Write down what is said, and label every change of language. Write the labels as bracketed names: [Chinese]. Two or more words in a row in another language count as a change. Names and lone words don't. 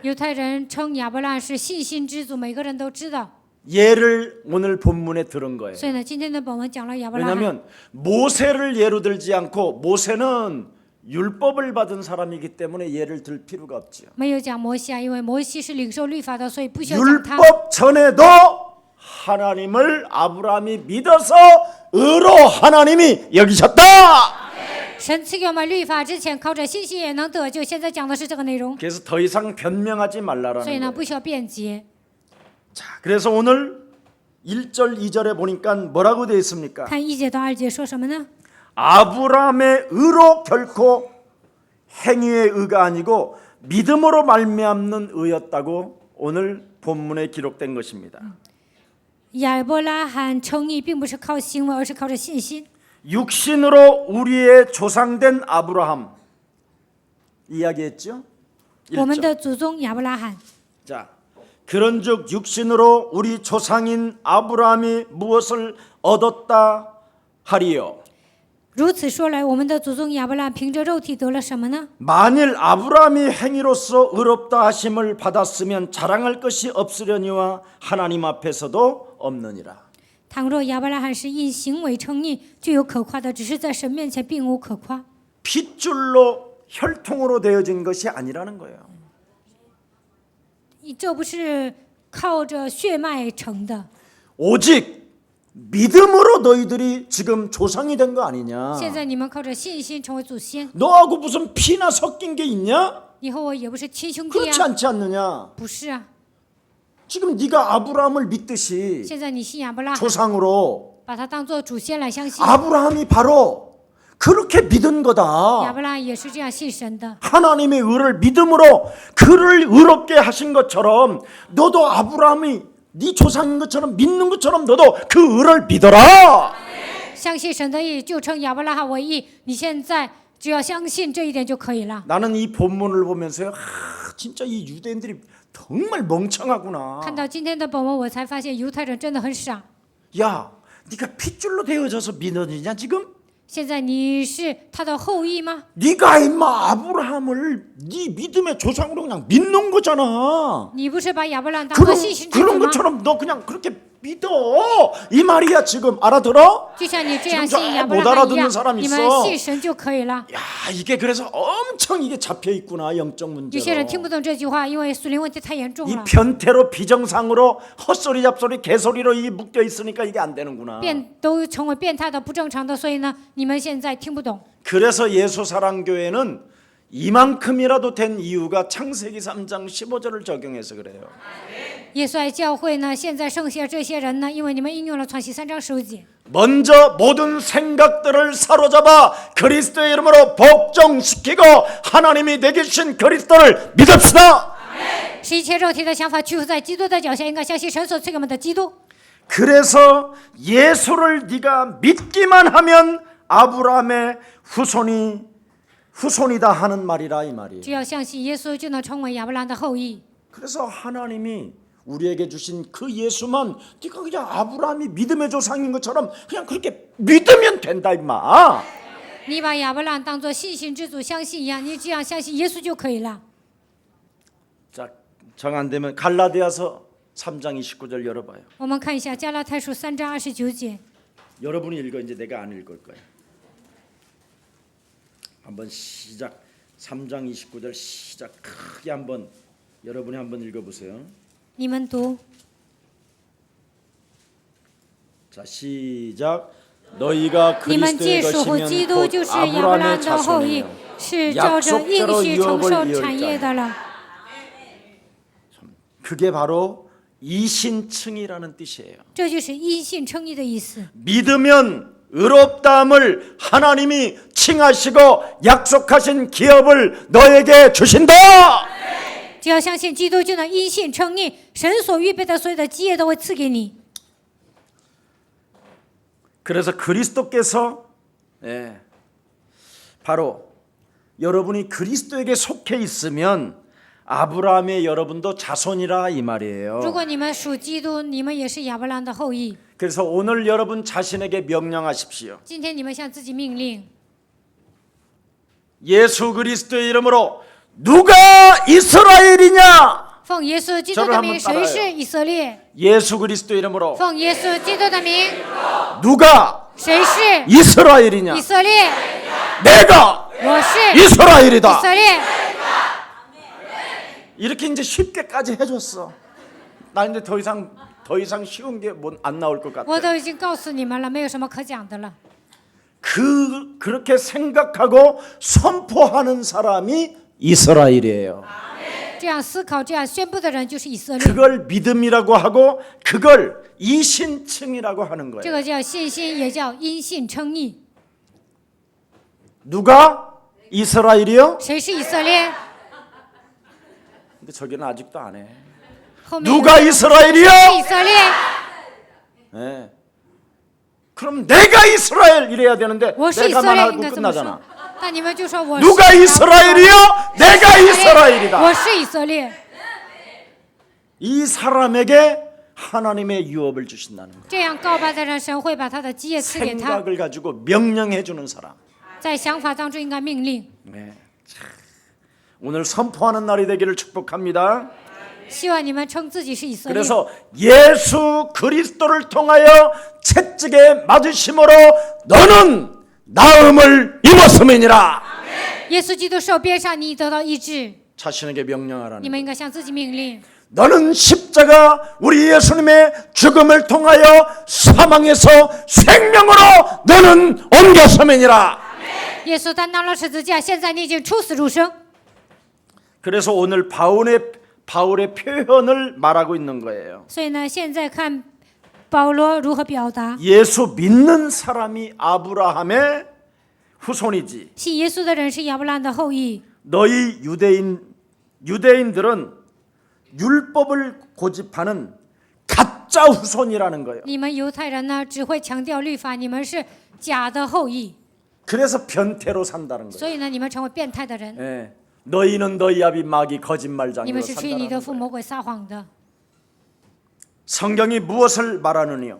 [Chinese] 犹太人称亚伯拉罕是信心之祖，每个人都知道。 [Korean] 예를 오늘 본문에 들은 거예요. [Chinese] 所以呢，今天的本文讲了亚伯拉罕。 [Korean] 왜냐하면 모세를 예로 들지 않고 모세는 율법을 받은 사람이기 때문에 예를 들 필요가 없지요. [Chinese] 没有讲摩西啊，因为摩西是领受律法的，所以不需要讲他。 [Korean] 율법 전에도 하나님을 아브라함이 믿어서 의로 하나님이 여기셨다. [Chinese] 神赐给我们律法之前，靠着信心也能得救。现在讲的是这个内容， [Korean] 그래서 더 이상 변명하지 [Chinese] 所以 [Korean] 말라라는 [Chinese] 呢， [Korean] 거예요. [Chinese] 不需要辩解。 [Korean] 자, 그래서 오늘 1절 2절에 보니까 뭐라고 되어 있습니까? [Chinese] 看1节到2节说什么呢？ [Korean] 아브라함의 의로 결코 행위의 의가 아니고 믿음으로 말미암는 의였다고 오늘 본문에 기록된 것입니다. [Chinese] 亚伯拉罕称义并不是靠行为，而是靠着信心。 [Korean] 육신으로 우리의 조상된 아브라함 이야기했죠? [Chinese] 我们 [Korean] 1절. [Chinese] 的祖宗亚伯拉罕， [Korean] 자, 그런즉 육신으로 우리 조상인 아브라함이 무엇을 얻었다 하리요? [Chinese] 如此说来，我们的祖宗亚伯拉罕凭着肉体得了什么呢？ [Korean] 만일 아브라함이 행위로서 의롭다 하심을 받았으면 자랑할 것이 없으려니와 하나님 앞에서도 없느니라. [Chinese] 倘若亚伯拉罕是因行为称义，就有可夸的，只是在神面前并无可夸。 [Korean] 핏줄로 혈통으로 되어진 것이 아니라는 거예요. [Chinese] 这不是靠着血脉成的， [Korean] 오직 믿음으로 너희들이 지금 조상이 된 거 아니냐? [Chinese] 现在你们靠着信心成为祖先。 [Korean] 너하고 무슨 피나 섞인 게 있냐? [Chinese] 你和我也不是亲兄弟 [Korean] 그렇지 [Chinese] 啊， [Korean] 않지 않느냐? [Chinese] 不是啊。 [Korean] 지금 네가 아브라함을 믿듯이 [Chinese] 现在你信亚伯拉罕， [Korean] 조상으로 [Chinese] 把他当做祖先来相信。 [Korean] 아브라함이 바로 그렇게 믿은 [Chinese] 亚 [Korean] 거다. [Chinese] 伯拉罕也是这样信神的。 [Korean] 하나님의 의를 믿음으로 그를 의롭게 하신 것처럼 너도 아브라함이 네 조상인 것처럼 믿는 것처럼 너도 그 의를 믿어라. [Chinese] 相信神的义，就称亚伯拉罕为义。你现在只要相信这一点就可以了。 [Korean] 나는 이 본문을 보면서요, 진짜 이 유대인들이 정말 멍청하구나. [Chinese] 看到今天的本文，我才发现犹太人真的很傻。 [Korean] 야, 네가 핏줄로 되어져서 믿어지냐 지금? [Chinese] 现在你是他的后裔吗？ [Korean] 네가 임마 아브라함을 네 믿음의 조상으로 그냥 믿는 거잖아. [Chinese] 你不是把亚伯拉罕当做信心之 [Korean] 그런 [Chinese] 子吗？ [Korean] 것처럼 너 그냥 그렇게 믿어. 이 말이야 지금 알아들어? [Chinese] 就像你这样 [Korean] 지금 [Chinese] 信 [Korean] 저 [Chinese] 亚伯 [Korean] 못 [Chinese] 拉罕一 [Korean] 알아듣는 [Chinese] 样， [Korean] 사람 [Chinese] 你们 [Korean] 있어. [Chinese] 信神就可以了。 [Korean] 야, 이게 그래서 엄청 이게 잡혀 있구나 영적 [Chinese] 有些人听 [Korean] 문제로. [Chinese] 不懂这句话，因为属灵问题太严重 [Korean] 이 [Chinese] 了， [Korean] 변태로 비정상으로 헛소리 잡소리 개소리로 이 묶여 있으니까 이게 안 되는구나. [Chinese] 都成为变态的、不正常的，所以呢，你们现在听不懂。 [Korean] 그래서 예수사랑교회는 이만큼이라도 된 이유가 창세기 3장 15절을 적용해서 그래요. [Chinese] 耶稣爱教会呢，现在剩下这些人呢，因为你们应用了创世3章15节， [Korean] 먼저 모든 생각들을 사로잡아 그리스도의 이름으로 복종시키고 하나님이 내게 주신 그리스도를 믿읍시다. [Chinese] 使一切肉体的想法屈服在基督的脚下，应该相信神所赐给我们的基督。 [Korean] 그래서 예수를 네가 믿기만 하면 아브라함의 후손이다 하는 말이라 이 말이에요. [Chinese] 只要相信耶稣，就能成为亚伯拉罕的后裔。 [Korean] 그래서 하나님이 우리에게 주신 그 예수만 네가 그냥 아브라함이 믿음의 조상인 것처럼 그냥 그렇게 믿으면 된다 임마. [Chinese] 你把亚伯拉罕当作信心之主相信一样，你只要相信耶稣就可以了。 [Korean] 자, 정 안 되면 갈라디아서 3장 29절 열어봐요. [Chinese] 我们看一下加拉太书3章29节， [Korean] 여러분이 읽어 이제 내가 안 읽을 거예요. 한번 시작. 3장 29절 시작 크게 한번 여러분이 한번 읽어보세요. [Chinese] 你们读。 [Korean] 자 시작. 너희가 [Chinese] 你们既 [Korean] 그리스도의 [Chinese] 属乎基 [Korean] 것이면 [Chinese] 督， [Korean] 곧 [Chinese] 就是亚伯拉 [Korean] 아브라함의 [Chinese] 罕的后裔， [Korean] 자손이며 [Chinese] 是照着应许承受产业的了。 [Korean] 그게 바로 이신층이라는 뜻이에요. [Chinese] 这就是因信称义的意思。 [Korean] 믿으면 의롭다함을 하나님이 칭하시고 약속하신 기업을 너에게 주신다. [Chinese] 只要相信基督，就能因信称义。神所预备的所有的基业都会赐给你。 [Korean] 그래서 그리스도께서 바로 여러분이 그리스도에게 속해 있으면 아브라함의 여러분도 자손이라 이 말이에요. [Chinese] 如果你们属基督，你们也是亚伯拉罕的后裔。 [Korean] 그래서 오늘 여러분 자신에게 명령하십시오. [Chinese] 今天你们向自己命令， [Korean] 예수 그리스도의 이름으로 누가 이스라엘이냐? [Chinese] 奉耶稣基督的名，谁是以色列？ [Korean] 예수 그리스도 이름으로 [Chinese] 奉耶稣基督的名， [Korean] 누가 [Chinese] 谁是 [Korean] 이스라엘이냐? [Chinese] 以色列？ [Korean] 내가 [Chinese] 我是 [Korean] 이스라엘이다. [Chinese] 以色列。 [Korean] 이렇게 이제 쉽게까지 해줬어. 나 이제 더 이상 쉬운 게 안 나올 것 [Chinese] 我 [Korean] 같아. [Chinese] 都已经告诉你们了，没有什么可讲的了。 [Korean] 그렇게 생각하고 선포하는 사람이 이스라엘이에요. [Chinese] 这样思考、这样宣布的人就是以色列。 [Korean] 그걸 믿음이라고 하고 그걸 이신칭이라고 하는 [Chinese] 这 [Korean] 거예요. [Chinese] 个叫信心，也叫因信称义。 [Korean] 누가 이스라엘이요? [Chinese] 谁是以色列？ [Korean] 근데 저기는 아직도 안 해. [Chinese] 后面有 [Korean] 누가 이스라엘이요? [Chinese] 以色列， [Korean] 네. 그럼 내가 이스라엘 이래야 되는데 [Chinese] 我是以 [Korean] 내가만 [Chinese] 色列， [Korean] 하고 [Chinese] 应该这么说 [Korean] 끝나잖아. 。 [Chinese] 那你们就说我是 [Korean] 누가 이스라엘이요? 내가 [Chinese] 我 [Korean] 이스라엘이다. [Chinese] 是以色列。 [Korean] 이 사람에게 하나님의 유업을 주신다는 거예요. [Chinese] 这样告白的人，神会把他的基业赐给他， [Korean] 생각을 가지고 명령해 주는 사람. [Chinese] 在想法当中应该命令。 [Korean] 네. 참, 오늘 선포하는 날이 되기를 축복합니다. [Chinese] 希望你们称自己是以色列。 [Korean] 그래서 예수 그리스도를 통하여 채찍에 맞으심으로 너는 나음을 입었음이니라. [Chinese] 耶稣基督受鞭伤，你得到医治。 [Korean] 자신에게 명령하라는 [Chinese] 你们应该向自己命令。 [Korean] 너는 십자가 우리 예수님의 죽음을 통하여 사망에서 생명으로 너는 옮겼음이니라. [Chinese] 耶稣担当了十字架，现在你已经出死入生。 [Korean] 그래서 오늘 바울의 표현을 말하고 있는 거예요. [Chinese] 所以呢，现在看保罗如何表达。 [Korean] 예수 믿는 사람이 아브라함의 후손이지. [Chinese] 信耶稣的人是亚伯拉罕的后裔。 [Korean] 너희 유대인들은 율법을 고집하는 가짜 후손이라는 거예요. [Chinese] 你们犹太人呢，只会强调律法，你们是假的后裔， [Korean] 그래서 변태로 산다는 거예요. [Chinese] 所以呢，你们成为变态的人。 [Korean] 예. 너희는 너희 아비 마귀 [Chinese] 你 [Korean] 거짓말장이로 [Chinese] 们是去你的 [Korean] 산다는 [Chinese] 父 [Korean] 거예요. [Chinese] 魔鬼撒谎的。 [Korean] 성경이 무엇을 말하느냐?